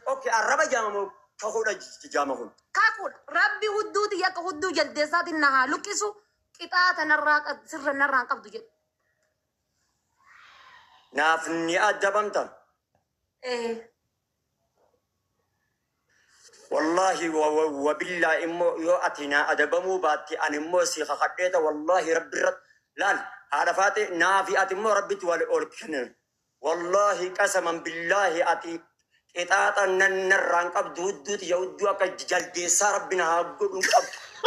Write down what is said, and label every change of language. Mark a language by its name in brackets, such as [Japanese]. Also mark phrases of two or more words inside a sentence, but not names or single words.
[Oromo] Okay, arraba jaama moo kakuudha j-, j-, jaama kun? Kakuudha. Rabbi hudduu tiyya akka hudduu jaldeessaatitti na haa luqqisu. Qixaa tanarraa qa-, sirra narraan qabdu jedhu. Naaf ni adabamta? Ee. [Arabic] والله و، و، و بالله [Oromo] immoo yoo ati na adabamuu baatti ani immoo si kakadheeta wallahi Rabbi irratti laal haadha faate naa fi ati immoo Rabbitti wal ol kennan. [Arabic] والله قسما بالله [Oromo] ati qixaaxa nan narraan qabdu hudduuti ya hudduu akka j-, jaldeessaa Rabbi na haa godhu hin qabdu.